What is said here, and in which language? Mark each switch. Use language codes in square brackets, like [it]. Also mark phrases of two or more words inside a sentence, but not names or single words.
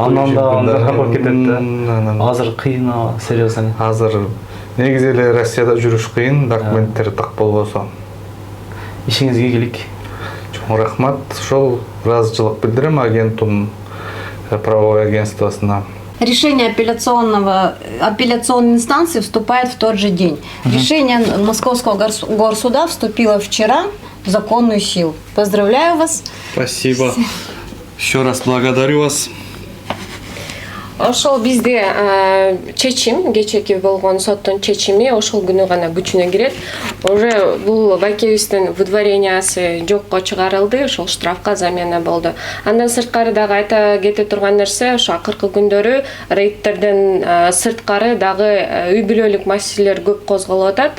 [ky] андан да кетет да. Азыр кыйын, серьезно. Азыр негизи эле Россияда жүрүш кыйын, документтери так болбосо. Ишиңизге келик. Рахмат. Ошол ыраазычылык билдирем агентум правовой агентствосуна. [ru] Решение апелляционной инстанции вступает в тот же день. Решение Московского горсуда вступило вчера в законную силу. Поздравляю вас. Спасибо. Еще раз благодарю вас. [ky] Ошол бизде чечим, кечеки болгон соттун чечими ошол күнү гана күчүнө кирет. Уже бул байкебиздин выдворениясы жокко чыгарылды, ошол штрафка замена болду. Андан сырткары дагы айта кете турган нерсе, ошо акыркы күндөрү рейдтерден сырткары дагы үй бүлөлүк маселелер көп козголуп атат.